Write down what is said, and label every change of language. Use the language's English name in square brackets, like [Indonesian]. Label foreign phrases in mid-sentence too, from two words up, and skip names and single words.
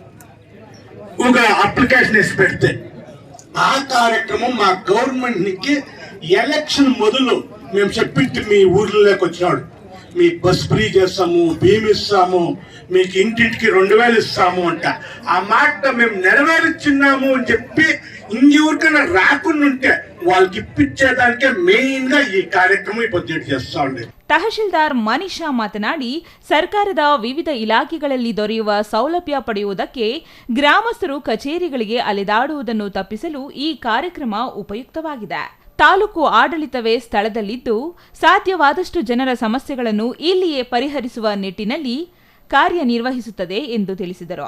[Telugu] ఒక అప్లికేషన్ వేసి పెడితే ఆ కార్యక్రమం మా గవర్నమెంట్ నుంచి ఎలక్షన్ మొదలు మేము చెప్పింటి మీ ఊర్లలోకి వచ్చినాడు, మీకు బస్ ఫ్రీ చేస్తాము, భీమ్ ఇస్తాము, మీకు ఇంటింటికి 2,000 ఇస్తాము అంట. ఆ మాట మేము నెరవేర్చున్నాము అని చెప్పి ఇంకెవరికైనా రాకుండా ఉంటే వాళ్ళకి ఇప్పించేదానికే ಮೇನ್ గా [Kannada] ಈ ಕಾರ್ಯಕ್ರಮ ಇವತ್ತು చేಸ್ತಾ ಉಂಟು. ತಹಶೀಲ್ದಾರ್ ಮನೀಷಾ ಮಾತನಾಡಿ, ಸರ್ಕಾರದ ವಿವಿಧ ಇಲಾಖೆಗಳಲ್ಲಿ ದೊರೆಯುವ ಸೌಲಭ್ಯ ಪಡೆಯುವುದಕ್ಕೆ ಗ್ರಾಮಸ್ಥರು ಕಚೇರಿಗಳಿಗೆ ಅಲೆದಾಡುವುದನ್ನು ತಪ್ಪಿಸಲು ಈ ಕಾರ್ಯಕ್ರಮ ಉಪಯುಕ್ತವಾಗಿದೆ. ತಾಲೂಕು ಆಡಳಿತವೇ ಸ್ಥಳದಲ್ಲಿದ್ದು ಸಾಧ್ಯವಾದಷ್ಟು ಜನರ ಸಮಸ್ಯೆಗಳನ್ನು ಇಲ್ಲಿಯೇ ಪರಿಹರಿಸುವ ನಿಟ್ಟಿನಲ್ಲಿ ಕಾರ್ಯನಿರ್ವಹಿಸುತ್ತದೆ ಎಂದು ತಿಳಿಸಿದರು.